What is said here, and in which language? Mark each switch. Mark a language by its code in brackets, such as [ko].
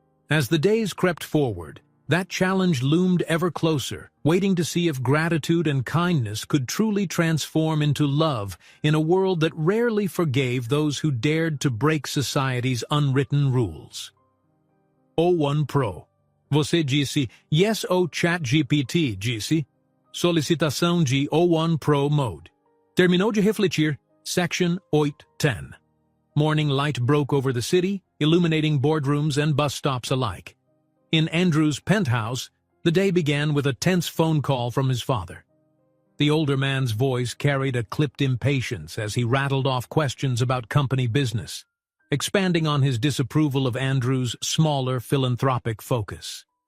[en] As the days crept forward, that challenge loomed ever closer, waiting to see if gratitude and kindness could truly transform into love in a world that rarely forgave those who dared to break society's unwritten rules. O1 Pro. [pt] Você disse yes ao ChatGPT, disse. Solicitação de O1 Pro Mode. Terminou de refletir. Section 810. [en] Morning light broke over the city, illuminating boardrooms and bus stops alike. In Andrew's penthouse, the day began with a tense phone call from his father. The older man's voice carried a clipped impatience as he rattled off questions about company business, expanding on his disapproval of Andrew's smaller philanthropic focus.